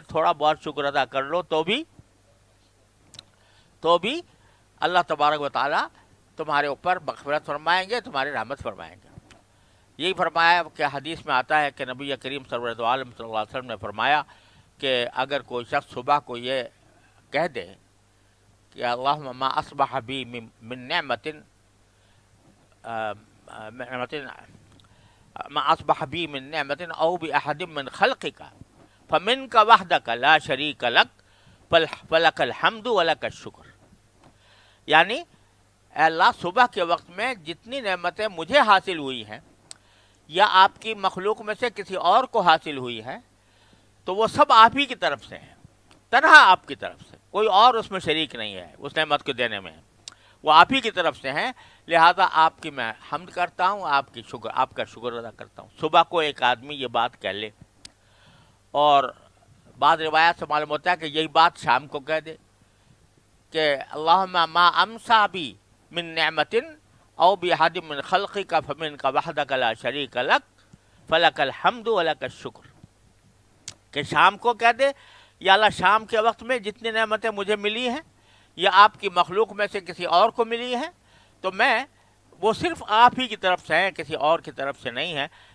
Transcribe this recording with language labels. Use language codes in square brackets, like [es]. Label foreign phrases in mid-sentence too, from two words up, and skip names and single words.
[ur] تھوڑا بہت شکر ادا کر لو تو بھی [ar] اللہ تبارک و تعالیٰ [ur] تمہارے اوپر مغفرت فرمائیں گے، تمہاری رحمت فرمائیں گے۔ یہی فرمایا کہ حدیث میں آتا ہے کہ نبی کریم سرورت عالم [ar] صلی اللہ علیہ وسلم [ur] نے فرمایا کہ اگر کوئی شخص صبح کو یہ کہہ دے کہ [ar] اللہم ما اصبح بی من نعمت ما اصبح بی من نعمت او باحد من خلقک فمنک وحدک لا شریک لک فلک الحمد ولک الشکر، یعنی [ur] اے اللہ صبح کے وقت میں جتنی نعمتیں مجھے حاصل ہوئی ہیں یا آپ کی مخلوق میں سے کسی اور کو حاصل ہوئی ہیں، تو وہ سب آپ ہی کی طرف سے ہیں، تنہا آپ کی طرف سے، کوئی اور اس میں شریک نہیں ہے، اس نعمت کو دینے میں وہ آپ ہی کی طرف سے ہیں۔ لہذا آپ کی میں حمد کرتا ہوں، آپ کا شکر ادا کرتا ہوں۔ صبح کو ایک آدمی یہ بات کہہ لے، اور بعض روایات سے معلوم ہوتا ہے کہ یہی بات شام کو کہہ دے کہ [ar] اللہم ما امسا بی من نعمت او باحد من خلقک فمنک وحدک لا شریک لک فلک الحمد ولک الشکر، [ur] کہ شام کو کہہ دے یا اللہ شام کے وقت میں جتنی نعمتیں مجھے ملی ہیں یا آپ کی مخلوق میں سے کسی اور کو ملی ہیں، تو وہ صرف آپ ہی کی طرف سے ہیں، کسی اور کی طرف سے نہیں ہے۔